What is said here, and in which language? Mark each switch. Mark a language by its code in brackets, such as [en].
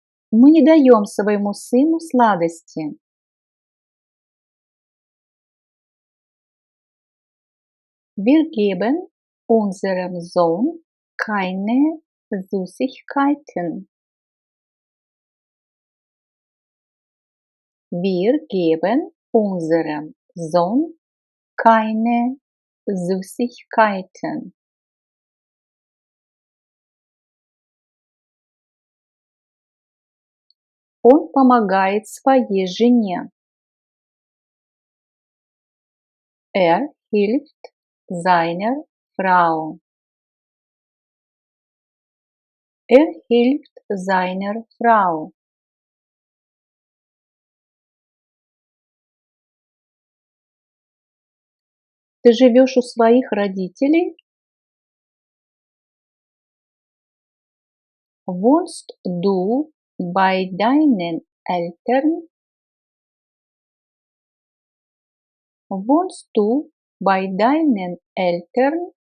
[ru] Мы не даем своему сыну сладости. [de] Wir geben unserem Sohn keine Süßigkeiten. Wir geben unserem Sohn keine Süßigkeiten. [ru] Он помогает своей жене. [de] Er hilft seiner Frau. Er hilft seiner Frau. [ru] Ты живешь у своих родителей? [de] Wohnst du bei deinen Eltern? Wohnst du bei deinen Eltern?